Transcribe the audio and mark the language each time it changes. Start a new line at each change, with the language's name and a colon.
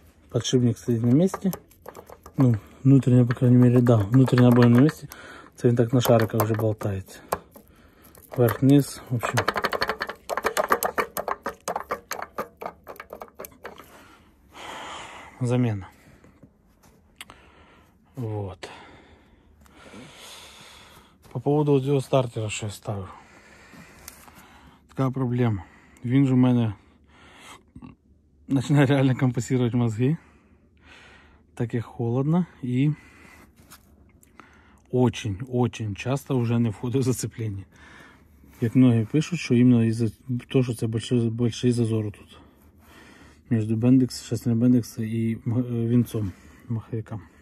Russian: Подшипник стоит на месте. Ну, внутренняя, по крайней мере, да. Внутренняя обойма на месте.
Ukrainian: Це він так на шариках вже болтається.
Russian: Вверх-вниз, в общем. Замена. Вот. По поводу вот
Ukrainian: цього стартера, що я ставив. Така проблема. Він же у мене
Russian: начинает реально компенсировать мозги, так как холодно, и очень часто уже не входит в зацепление. Как многие пишут, что именно из-за того, что это большие зазоры тут между бендекс, шестерней бендекса и винцом маховика.